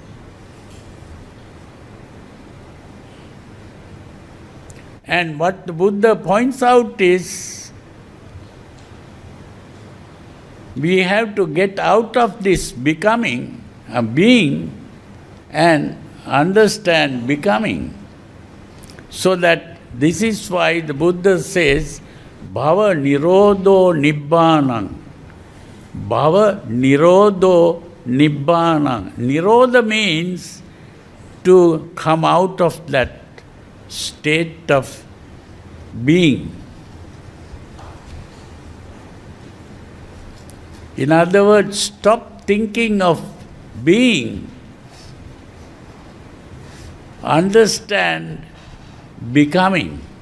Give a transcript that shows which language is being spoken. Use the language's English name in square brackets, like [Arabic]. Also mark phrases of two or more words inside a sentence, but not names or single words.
[English] And what the Buddha points out is, we have to get out of this becoming, being, and understand becoming. So that this is why the Buddha says, [Pali] bhava nirodho nibbānam. Bhava nirodho nibbānam. [English] Nirodha means to come out of that state of being. In other words, stop thinking of being. Understand becoming.